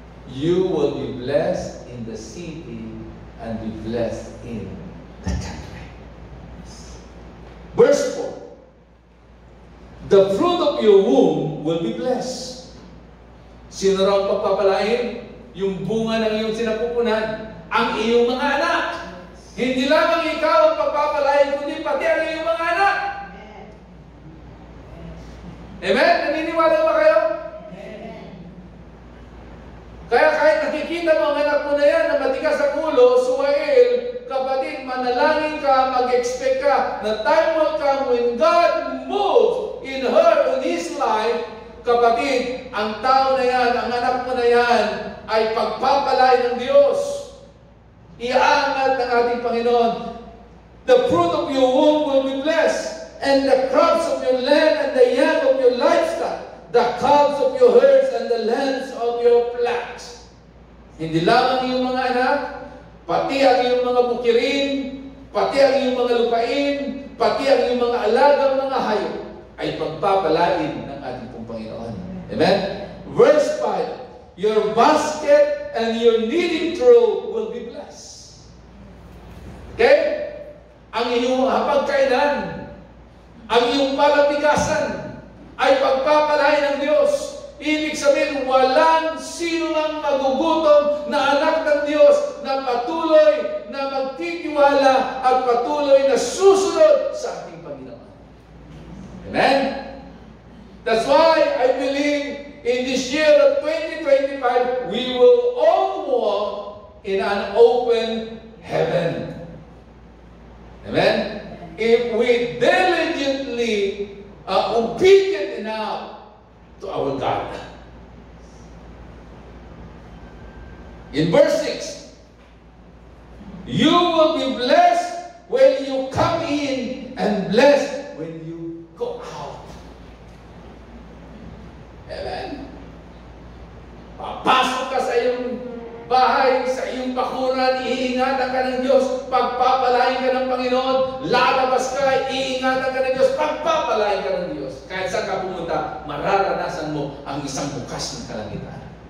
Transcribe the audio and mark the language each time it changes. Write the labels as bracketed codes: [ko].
[en] You will be blessed in the city and be blessed in the country. Verse 4. The fruit of your womb will be blessed. [tl] Sino raw pagpapalain? Yung bunga ng iyong sinapupunan. Ang iyong mga anak. Hindi lamang ikaw ang pagpapalain, kundi pati ang iyong mga anak. Amen? Naniniwala ba kayo? Kaya kahit nakikita mo ang anak mo na yan na matigas ang ulo, Suwail, kapatid, manalangin ka, mag-expect ka na [en] time will come when God moves in her, in his life, [tl] kapatid, ang tao na yan, ang anak mo na yan, ay pagpapalay ng Diyos. Iaangat ng ating Panginoon. [en] The fruit of your womb will be blessed, and the crops of your land and the young of your livestock, the calves of your herds and the lambs of your flocks. [tl] Hindi lamang iyong mga anak, pati ang iyong mga bukirin, pati ang iyong mga lupain, pati ang iyong mga alagang mga hayop ay pagpapalain ng ating pong Panginoon. Amen? [en] Verse 5, your basket and your kneading trough will be blessed. Okay? [tl] Ang iyong hapagkainan, ang iyong palabikasan ay pagpapalain ng Diyos. Ibig sabihin, walang sino ang magugutom na anak ng Diyos na patuloy na magtitiwala at patuloy na susunod sa ating Panginoon. Amen? [en] That's why I believe in this year of 2025, we will all walk in an open heaven. Amen? If we diligently are obedient enough to our God. In verse 6, you will be blessed when you come in and blessed when you go out. Amen. [tl] Papasok ka sa iyong bahay, sa iyong bakuran, iingatan ka ng Diyos, pagpapalain ka ng Panginoon, lalabas ka, iingatan ka ng Diyos, pagpapalain ka ng Diyos. Kahit saan ka pumunta, mararanasan mo ang isang bukas ng kalangitan.